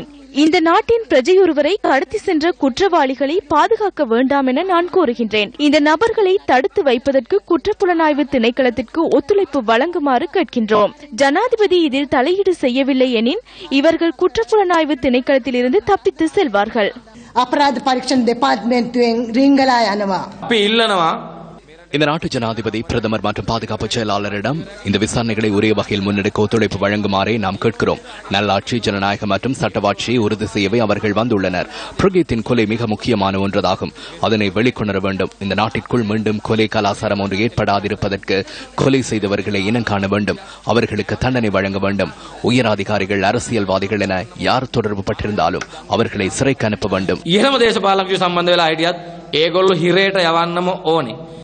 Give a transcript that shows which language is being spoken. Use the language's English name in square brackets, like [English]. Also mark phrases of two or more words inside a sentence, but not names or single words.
[Tamil] இந்த நாட்டின் பிரஜையொருவரை கடத்தி சென்ற குற்றவாளிகளை பாதுகாக்க வேண்டாம் என நான் கோருகின்றேன். இந்த நபர்களை தடுத்து வைப்பதற்கு குற்றப்புலனாய்வு திணைக்களத்திற்கு ஒத்துழைப்பு வழங்குமாறு கேட்கின்றோம். ஜனாதிபதி இதில் தலையீடு செய்யவில்லை எனின் இவர்கள் குற்றப்புலனாய்வு திணைக்களத்தில் இருந்து தப்பித்து செல்வார்கள். [Sinhala] අපරාධ පරීක්ෂණ දෙපාර්තමේන්තුවෙන් රිංගලා යනවා. අපි ඉල්ලනවා [Tamil] இந்த நாட்டு ஜனாதிபதி பிரதமர் மற்றும் பாதுகாப்பு செயலாளரிடம் இந்த விசாரணைகளை உரிய வகையில் முன்னெடுக்க ஒத்துழைப்பு வழங்குமாறே நாம் கேட்கிறோம். நல்லாட்சி, ஜனநாயகம் மற்றும் சட்டவாட்சியை உறுதி செய்யவே அவர்கள் வந்துள்ளனர். பிரகீத்தின் கொலை மிக முக்கியமான ஒன்றதாகும். அதனை வெளிக்கொணர வேண்டும். இந்த நாட்டிற்குள் மீண்டும் கொலை கலாச்சாரம் ஒன்று ஏற்படாதிருப்பதற்கு கொலை செய்தவர்களை இனம் காண வேண்டும். அவர்களுக்கு தண்டனை வழங்க வேண்டும். உயரதிகாரிகள், அரசியல்வாதிகள் என யார் தொடர்பு பட்டிருந்தாலும் அவர்களை சிறைக்கு அனுப்ப வேண்டும். [Sinhala] ඉහළම දේශපාලකයෝ සම්බන්ධ වෙලා හිටියත් ඒගොල්ලෝ හිරේට යවන්නම ඕනේ.